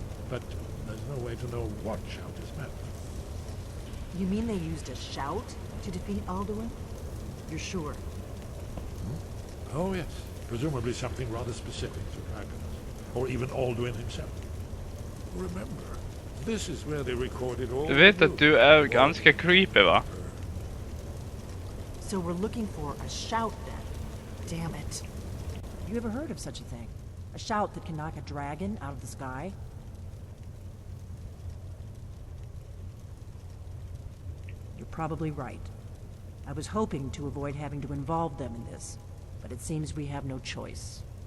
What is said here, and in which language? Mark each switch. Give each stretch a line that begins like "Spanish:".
English: But there's no way to know what shout is meant. You mean they used a shout to defeat Alduin? You're sure? Oh, yes. Presumably something rather specific to dragons. Or even Alduin himself. Remember, this is where they recorded all...
Swedish: Du vet att du är ganska creepy, va?
English: So we're looking for a shout then. Damn it. You ever heard of such a thing? A shout that can knock a dragon out of the sky? You're probably right. I was hoping to avoid having to involve them in this, but it seems we have no choice.